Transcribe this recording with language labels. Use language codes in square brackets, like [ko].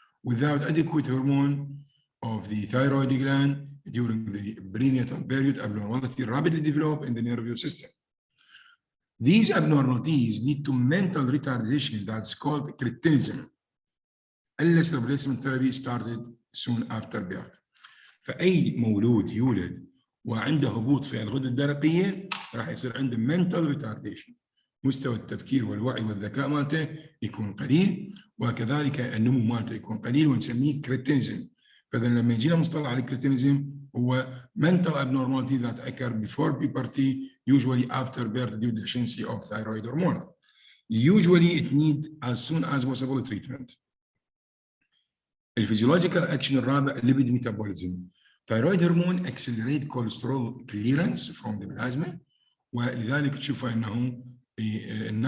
[en] Without adequate hormone of the thyroid gland during the prenatal period, abnormality rapidly develop in the nervous system. These abnormalities lead to mental retardation that's called cretinism. Unless replacement therapy started soon after birth. [ar] فأي مولود يولد وعنده هبوط في الغدة الدرقية راح يصير عنده [en] mental retardation. [ar] مستوى التفكير والوعي والذكاء مالته يكون قليل وكذلك النمو مالته يكون قليل ونسميه cretinism. فإذا لما يجينا مصطلح على الكريتينيزم هو [en] mental abnormality that occur before puberty, usually after birth due to deficiency of thyroid hormone. Usually it needs as soon as possible treatment. [ar] الفيزيولوجيكال اكشن الرابع [en] lipid metabolism. thyroid hormone accelerate cholesterol clearance from the plasma [ar] ولذلك تشوفوا انه الناس